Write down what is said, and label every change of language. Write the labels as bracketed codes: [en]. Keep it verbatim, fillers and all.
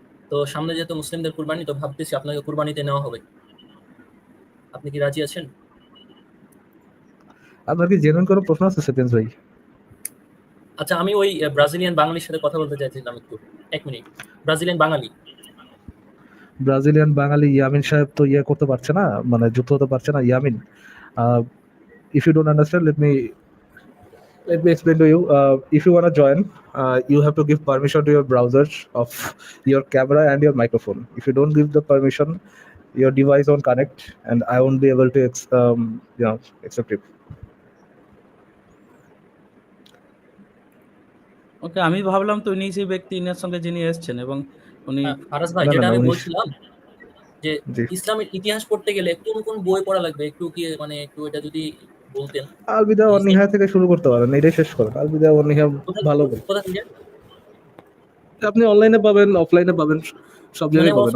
[bn] তো সামনে যেহেতু মুসলিমদের কুরবানি, তো ভাবতেছি আপনাকে কুরবানিতে নেওয়া হবে, আপনি কি রাজি আছেন? আপনার কি জেনুইন কোনো প্রশ্ন আছে সেপিয়েন্স ভাই? আচ্ছা আমি ওই ব্রাজিলিয়ান বাঙালির সাথে কথা বলতে চাইছিলাম একটু, এক minute. Brazilian Bangali, Brazilian Bangali Yamin সাহেব তো ইয়া করতে পারছে না, মানে যুক্ত হতে পারছে না। [en] Yamin, if you don't understand, let me let me explain to you. Uh, if you want to join, uh, you have to give permission to your browser of your camera and your microphone. If you don't give the permission, your device won't connect, and I won't be able to ex- um, you know accept it. [bn] Okay, আমি ভাবলাম তো ইনি সেই ব্যক্তি inner সঙ্গে যিনি এসেছেন এবং উনি আরাস ভাই, যেটা আমি বলছিলাম যে ইসলামের ইতিহাস পড়তে গেলে কোন কোন বই পড়া লাগবে একটু কি মানে একটু এটা যদি বলতেন। আল বিদা ওয়ান নিহায়া থেকে শুরু করতে পারেন, এটাই শেষ করেন। আল বিদা ওয়ান নিহায়া ভালো বই, আপনি অনলাইনে পাবেন, অফলাইনে পাবেন, সব জায়গায় পাবেন।